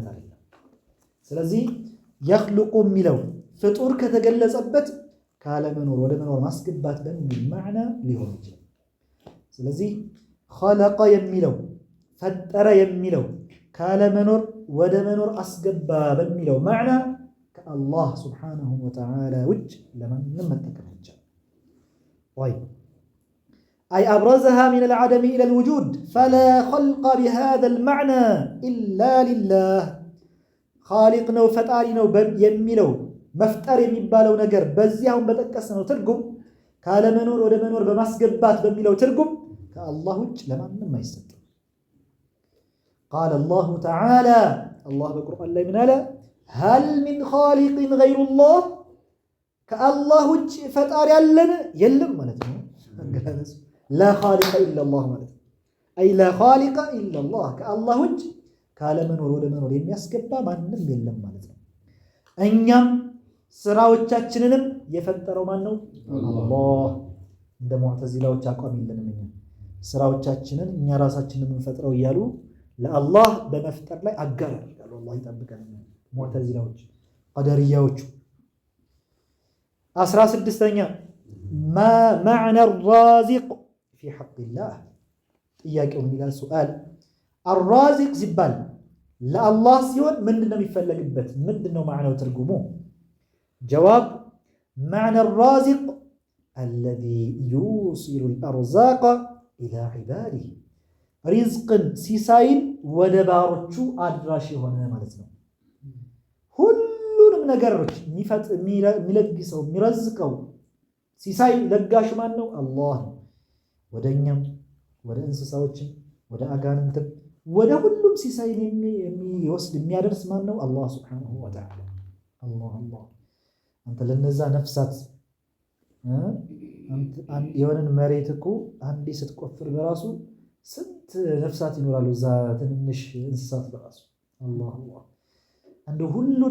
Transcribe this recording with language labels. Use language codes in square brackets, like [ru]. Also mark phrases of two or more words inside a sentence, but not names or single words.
[am] አይደለም ስለዚህ يخلق የሚለው ፍጡር ከተገለጸበት ካለ መኖር ወደ መኖር ማስገባት በሚል ማዕና ሊሆን ይችላል ስለዚህ خلق የሚለው ፈጠረ የሚለው ካለ መኖር ወደ መኖር አስገባ በሚለው ማዕና ከአላህ [ar] سبحانه وتعالى [am] ውጭ ለማንም መጠቀም ይችላል ወይ [ar] أي أبرزها من العدم إلى الوجود فلا خلق بهذا المعنى إلا لله خالق [am] ነው ፈጣሪ ነው የሚለው መፍጠር የሚባለው ነገር በዚያው በተጠቀሰው ትርጉም ካለ መኖር ወደ መኖር በማስገባት በሚለው ትርጉም ከአላህ ውጭ ለማንም አይሰጥም [ar] قال الله تعالى الله [am] በቁርአን ላይ ምን አለ [ar] هل من خالق غير الله [am] ከአላህ ውጭ ፈጣሪ ያለን የለም ማለት ነው [ar] لا خالق إلا الله [am] ማለት [ar] أي لا خالق إلا الله [am] ከአላህ ውጭ ካለ መኖር ወደ መኖር የሚያስገባ ማንንም የለም ማለት ነው እኛም ስራዎቻችንንም የፈጠረው ማን ነው አላህ እንደ ሙዕተዚላዎች አቋም የለንም እኛ ስራዎቻችንን እኛ ራሳችንን የምንፈጥረው እያሉ ለአላህ በመፍጠር ላይ አጋር ያደርጋሉ አላህ ይጠብቀን ሙዕተዚላዎች ቀደርያዎች 16ኛ [ar] ما معنى الرازق في حق الله [am] ጥያቄው ምን ይላል [ar] سؤال الرازق [am] ሲባል ለአላህ ሲሆን ምንድነው የሚፈለግበት ምንድነው ማዕናው ትርጉሙ [ar] جواب معنى الرازق الذي يوصل الأرزاق إلى عباده رزق [am] ሲሳይን ወደ ባሮቹ አድራሽ የሆነ ማለት ነው ሁሉንም ነገሮች የሚለግሰው የሚረዝቀው ሲሳይ ለጋሽ ማን ነው አላህ ወደኛም ወደ እንስሳዎችም ወደ አጋንንትም ወደ ሁሉም ሲሳይን የሚወስድ የሚያደርስ ማን ነው አላህ [ar] سبحانه وتعالى [am] አላህ አንተ ለነዛ ነፍሳት የሆነን መሬት እኮ አንዴ ስትቆፍር በራሱ ስንት ነፍሳት ይኖራሉ እዛ ትንንሽ እንስሳት በራሱ አላህ አላህ እንደ ሁሉን